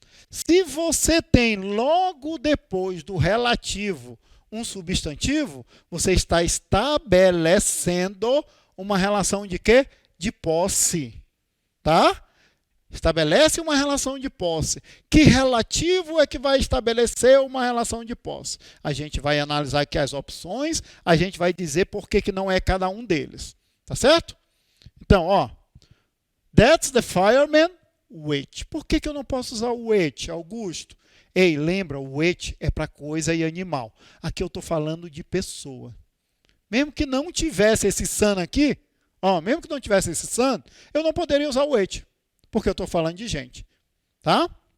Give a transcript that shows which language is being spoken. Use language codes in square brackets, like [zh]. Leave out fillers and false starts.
[pt] Se você tem logo depois do relativo um substantivo, você está estabelecendo uma relação de quê? De posse. Tá? Estabelece uma relação de posse. Que relativo é que vai estabelecer uma relação de posse? A gente vai analisar aqui as opções, a gente vai dizer por que não é cada um deles. Tá certo? Então, ó. [en] That's the fireman which. [pt] Por que eu não posso usar o which, Augusto? Ei, lembra, o which é para coisa e animal. Aqui eu estou falando de pessoa. Mesmo que não tivesse esse son aqui, ó, mesmo que não tivesse esse son, eu não poderia usar o which, porque eu estou falando de gente. Tá?